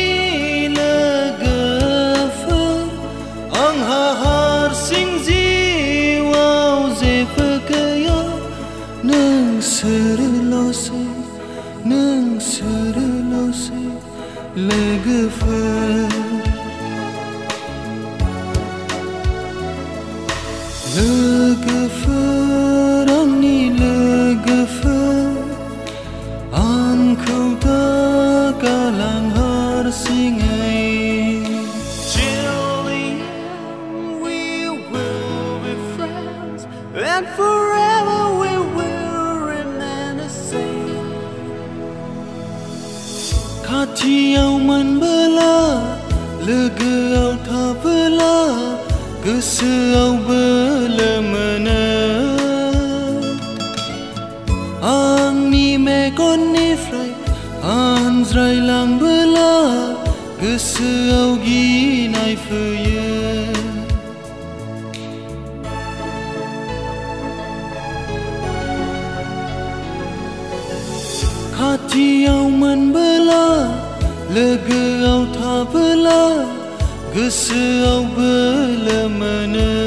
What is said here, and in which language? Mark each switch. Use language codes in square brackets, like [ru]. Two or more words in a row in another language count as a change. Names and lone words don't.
[brx] नोंसोरल'सै लोगोफोर लोगोफोर आंनि लोगोफोर आंखौ दा गालां हारसिङै [en] And forever we will remain the same. [brx] खाथियाव मोनबोला लोगोआव थाबोला गोसोआव बोलो मोनो आंनि मेगननिफ्राय आनज्रायलांबोला गोसोआव गिनाय फैयो खाथियाव मोनबोला लोगोआव थाबोला गोसोआव बोलो मोनो